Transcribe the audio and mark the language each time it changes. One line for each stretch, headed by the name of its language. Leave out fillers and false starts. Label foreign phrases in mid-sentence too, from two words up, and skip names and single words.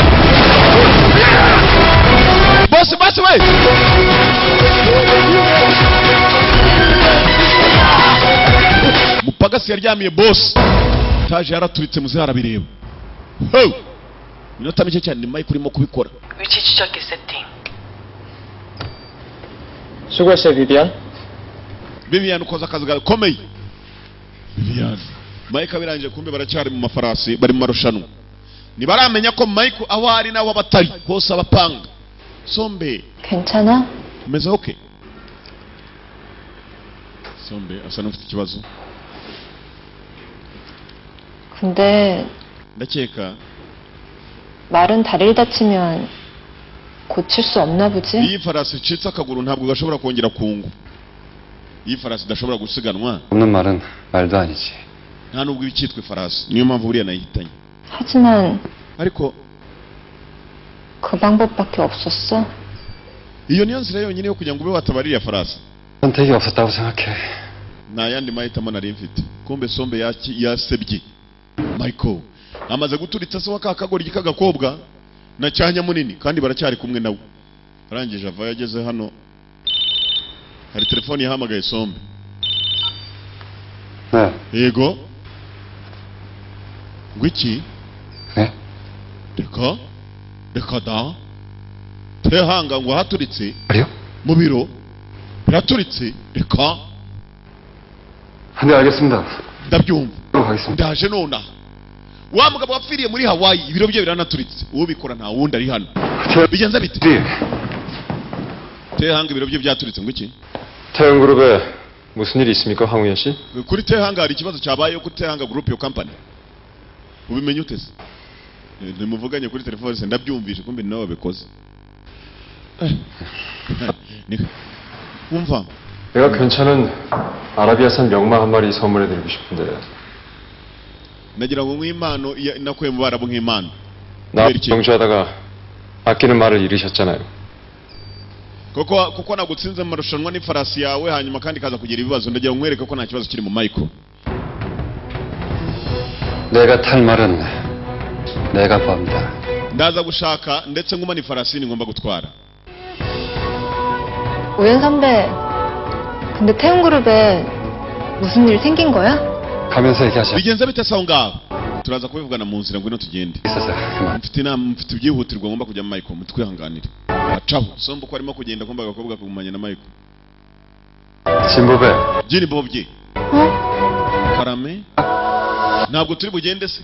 Kinyarwanda: Boss we. Mupagasi yaryamiye boss. Taje yaraturitse muze arabireba. Ho! Minota mike cyane Mike urimo kubikora.
Korean: 위치추적기 세팅. 수고했어요, 비비안.
Kinyarwanda: Vivian ukoza akazi gakomeye. Vivian. Mike abirangije kumbe baracyari mu mafarasi bari mu marushanwa. Nibaramenya ko Mike aho ari naho abatari hose abapanga. Sombe.
Korean: 괜찮아?
Kinyarwanda: Umeze okay? Sombe asa n'ufite ikibazo.
Korean: 근데
Kinyarwanda: ndakeka
Korean: 말은 다리를 다치면 고칠 수 없나 보지?
Kinyarwanda: iyi farasi icitse akaguru ntabwo gashobora kongera kungu. Iyi farasi idashobora gusiganwa
Korean: 없는 말은 말도 아니지.
Kinyarwanda: nta nubwo ibicitwe farasi, niyo mpamvu buriya nayihitanye.
Korean: 하지만
Kinyarwanda: ariko
Korean: 그 방법밖에 없었어?
Kinyarwanda: iyo niyo nzira yonyine yo kugira ngo ube watabarira farasi.
Korean: 선택이 없었다고 생각해.
Kinyarwanda: nta yandi mahitamo nari mfite. Kumbe Sombe yasebye Michael amaze guturitsa se wakakagora igikagakobwa na cyanya munini kandi baracyari kumwe nawe. Arangije ava yageze hano, hari telefone yahamagaye Sombe. Yego ngwiki reka da tehanga ngo haturitse mu biro biraturitse reka.
Korean: 네, 알겠습니다.
Kinyarwanda: ndabyumva
Korean: 하겠습니다.
Kinyarwanda: ndaje nona. Wa mugabo wapfiriye muri Hawaii ibiro bye biranaturitse, uwo bikora nta wundi ari hano. Bigenza bite? tehanga ibiro bye byaturitse ngwiki.
Korean: 태영그룹에 무슨 일이 있습니까, 황우현 씨?
Kinyarwanda: Kuri tehanga hari ikibazo cyabaye kuri tehanga group yo company. Ubimenye utese? Nimuvuganye kuri telefone se ndabyumvishe kumbe nawe bikoze. umva
Korean: 내가 괜찮은 아라비아산 명마 한 마리 선물해드리고 싶은데.
Kinyarwanda: nagira ngo nk'impano nakuye mu barabu nk'impano.
Korean: 나 경주하다가 아끼는 말을 잃으셨잖아요.
Kinyarwanda: kuko nagutsinze mu marushanwa n'ifarasi yawe hanyuma kandi kaza kugira ibibazo, ndagira ngo nkwereke ko nta kibazo kiri mu Michael.
Korean: 내가 탈 말은 내가 봅니다.
Kinyarwanda: ndaza gushaka ndetse nguma ni farasi ni ngomba gutwara.
Korean: 우연 선배, 근데 태용그룹에 무슨 일 생긴 거야? 가면서 얘기하자.
Kinyarwanda: bigenze bite saho ngaho? turaza kubivugana mu nzira ngwino tugende. mfite inama, mfite ibyihutirwa ngomba kujya Michael, mutwihanganire. acaho Sombe ko arimo kugenda kumba agakobwa kugumanya na Michael.
Korean: 진보배.
Kinyarwanda: Jini Bobye. Karame. Ntabwo turi bugende se?